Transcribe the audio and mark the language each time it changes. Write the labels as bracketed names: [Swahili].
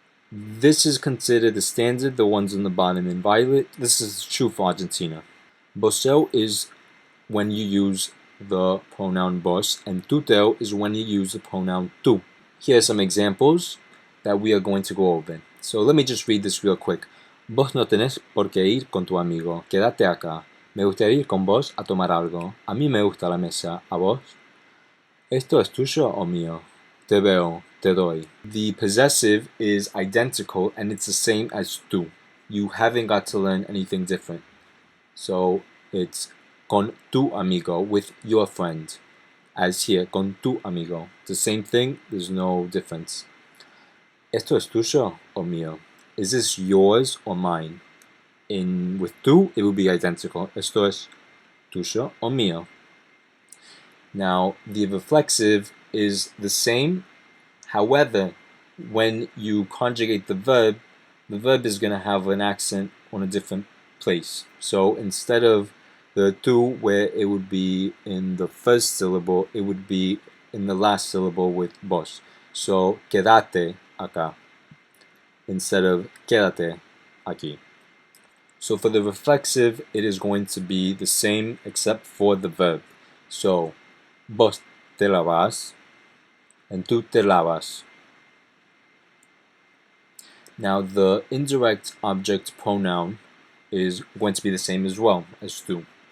[English] This is considered the standard, the ones on the bottom in violet. This is true for Argentina. Voseo is when you use the pronoun vos, and tuteo is when you use the pronoun tú. Here are some examples that we are going to go over. So let me just read this real quick. [Spanish] Vos no tenés por qué ir con tu amigo. Quédate acá. Me gustaría ir con vos a tomar algo. A mí me gusta la mesa. ¿A vos? ¿Esto es tuyo o mío? Te veo, te doy. [English] The possessive is identical and it's the same as tú. You haven't got to learn anything different. So it's [Spanish] con tu amigo, [English] with your friend. As here, [Spanish] con tu amigo. [English] It's the same thing, there's no difference. [Spanish] ¿Esto es tuyo o mío? [English] Is this yours or mine? With tú, it would be identical. [Spanish] ¿Esto es tuyo o mío? [English] Now, the reflexive is the same. However, when you conjugate the verb is going to have an accent on a different place. So instead of the tú, where it would be in the first syllable, it would be in the last syllable with vos. [Spanish] So quédate acá [English] instead of [Spanish] quédate aquí. [English] So for the reflexive, it is going to be the same except for the verb. [Spanish] So vos te lavas [English] and [Spanish] tú te lavas. [English] Now the indirect object pronoun is going to be the same as well as tú.